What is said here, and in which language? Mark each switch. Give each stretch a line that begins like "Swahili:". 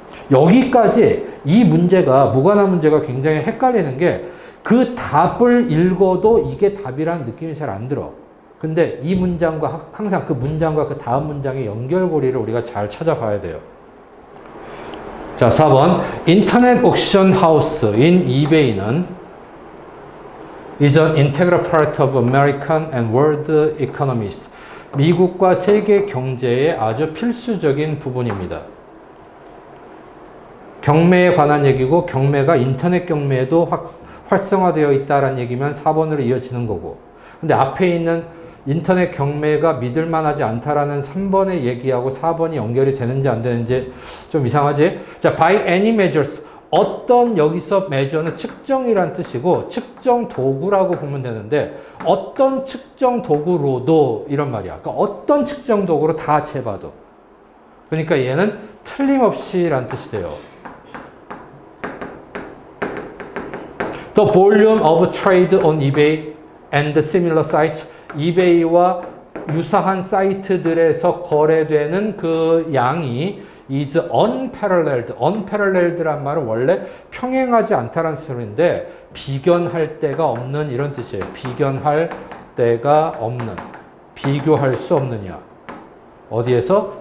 Korean: 여기까지 이 문제가, 무관한 문제가 굉장히 헷갈리는 게 그 답을 읽어도 이게 답이라는 느낌이 잘 안 들어. 근데 이 문장과 항상 그 문장과 그 다음 문장의 연결고리를 우리가 잘 찾아봐야 돼요. 자, 4번. 인터넷 옥션 하우스인 이베이는
English: is an integral part of American and world economies.
Korean: 미국과 세계 경제의 아주 필수적인 부분입니다. 경매에 관한 얘기고 경매가 인터넷 경매에도 활성화되어 있다는 얘기면 4번으로 이어지는 거고 근데 앞에 있는 인터넷 경매가 믿을만하지 않다라는 3번의 얘기하고 4번이 연결이 되는지 안 되는지 좀 이상하지?
English: 자, by any measures.
Korean: 어떤 여기서 measure는 측정이란 뜻이고 측정 도구라고 보면 되는데 어떤 측정 도구로도 이런 말이야. 그러니까 어떤 측정 도구로 다 재봐도. 그러니까 얘는 틀림없이란 뜻이 돼요.
English: The volume of trade on eBay and similar sites.
Korean: 이베이와 유사한 사이트들에서 거래되는 그 양이
English: is unparalleled.
Korean: unparalleled란 말은 원래 평행하지 않다라는 소리인데 비견할 데가 없는 이런 뜻이에요. 비견할 데가 없는. 비교할 수 없느냐. 어디에서?